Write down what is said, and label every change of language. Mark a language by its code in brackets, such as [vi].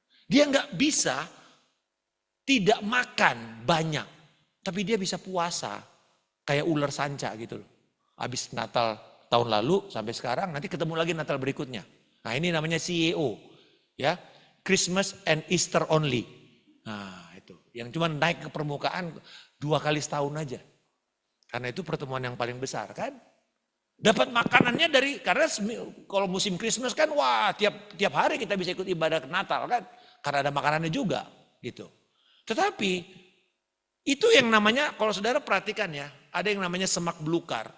[id] Dia nggak bisa tidak makan banyak. Tapi dia bisa puasa kayak ular sanca gitu loh. Habis Natal tahun lalu sampai sekarang, nanti ketemu lagi Natal berikutnya. Nah ini namanya CEO. [en] Ya, Christmas and Easter only. [id] Nah itu, yang cuma naik ke permukaan 2 kali setahun aja. Karena itu pertemuan yang paling besar kan. Dapat makanannya dari, karena kalau musim Christmas kan wah tiap hari kita bisa ikut ibadah Natal kan. Karena ada makanannya juga gitu. Tetapi itu yang namanya, kalau saudara perhatikan ya, ada yang namanya semak belukar.